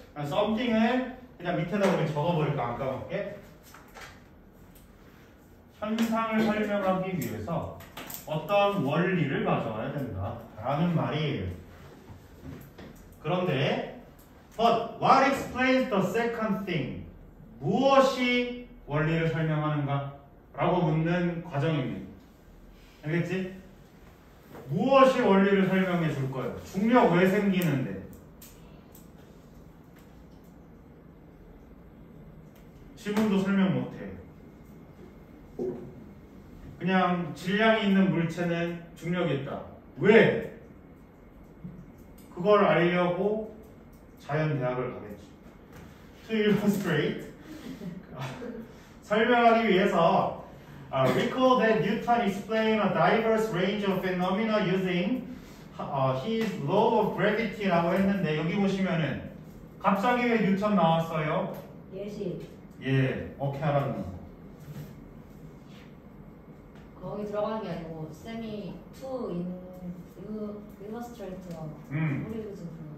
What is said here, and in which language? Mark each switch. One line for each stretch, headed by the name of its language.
Korean: something을 그냥 밑에다 우리 적어버릴까? 안 까먹게. 현상을 설명하기 위해서 어떤 원리를 가져와야 된다 라는 말이에요. 그런데
English: but what explains the second thing?
Korean: 무엇이 원리를 설명하는가? 라고 묻는 과정입니다. 알겠지? 무엇이 원리를 설명해 줄 거예요? 중력 왜 생기는데? 지금도 설명 못해. 그냥 질량이 있는 물체는 중력이 있다. 왜? 그걸 알려고 자연대학을 가겠지.
English: To illustrate
Korean: 설명하기 위해서
English: recall that Newton explained a diverse range of phenomena using his law of gravity라고
Korean: 했는데 여기 보시면은 갑자기 왜 뉴턴 나왔어요? 예시. 예, 어떻게 알았노? 거기 들어가는 게 아니고 쌤이 to illustrate가 포리그즘